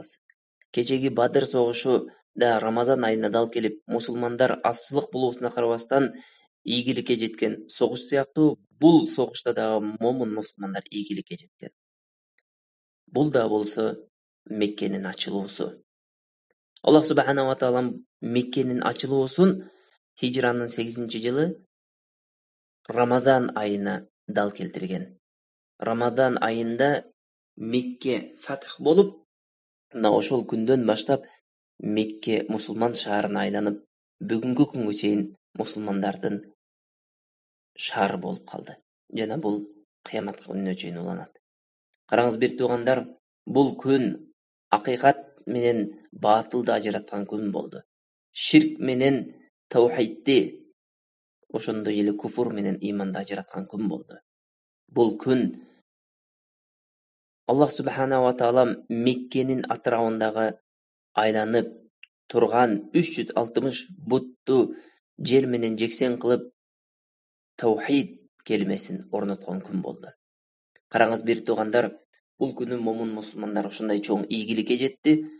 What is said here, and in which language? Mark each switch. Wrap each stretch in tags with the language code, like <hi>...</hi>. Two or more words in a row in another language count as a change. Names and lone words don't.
<ky>Кечеги Бадыр согушу да Рамазан айына дал келип, мусулмандар азчылык болуусуна карабастан ийгиликке жеткен согуш сыяктуу, бул согушта дагы момун мусулмандар ийгиликке жеткен. Бул да болсо Меккенин ачылуусу. Аллах субхана ва таалам Меккенин ачылуусун хижранын 8-жылы Рамазан айына дал keltirген. Рамазан айында Мекке фатх болуп, мына ошол күндөн баштап Мекке мусулман шаарына айланып, бүгүнкү күнгө чейин мусулмандардын шаары болуп калды. Жана бул кыямат күнүнө чейин уланат. Караңыз бир туугандар, бул күн акыйкат менен батылды ажыраткан күн болду. Ширк менен таухидди, ошондой эле куфур менен иманды ажыраткан күн болду. Бул күн Аллах субхана ва таала Меккенин атырабындагы айланып турган 360 бутту жер менен жексен кылып таухид келмесин орноткон күн болду. Караңыз бир туугандар, бул күнү момун мусулмандар ушундай чоң ийгиликке жетти.</ky>